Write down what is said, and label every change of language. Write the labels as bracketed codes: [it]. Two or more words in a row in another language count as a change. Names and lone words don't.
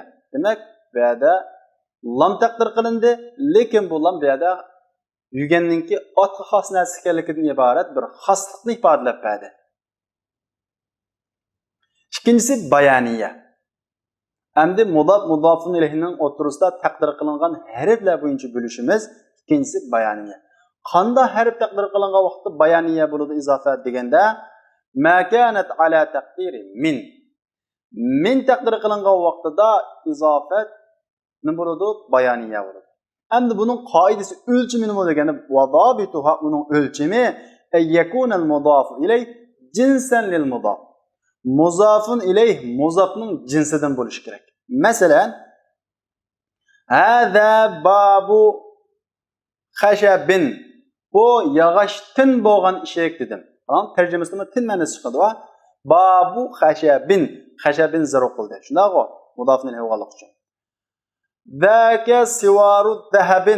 [uz] Demak, bu yerda lam taqdir qilindi, lekin bu lam bu yerda yuganninki otga xos narsa ekanligidan iborat bir xoslikni ifodalab berdi. İkincisi bayaniye. Endi mudofun ilayhining o'rtasida taqdir qilingan harflar bo'yicha bo'lishimiz. İkincisi bayaniye. Qanday harf taqdir qilingan vaqtda bayaniye bo'ladi izofat deganda [ar] ما كانت على تقدير من. [uz] Min taqdir qilingan vaqtida izofat nima bo'ladi? Bayaniye bo'ladi. Endi buning qoidasi o'lchimi nima deganda vadabituha uning o'lchimi [ar] أن يكون المضاف إليه جنسا للمضاف. [uz] Muzafun ilayh muzafning jinsidan bo'lishi kerak. Masalan, [ar] هذا باب خشب. [uz] Bu yog'ochdan bo'lgan eshik dedim. Tamam, tarjimasida tin ma'nosi chiqadi va [ar] باب خشب. [uz] Khashabin zarf qildi. Shundaqmi? Mudofni ilayh uchun. [ar] ذاك سوار ذهب.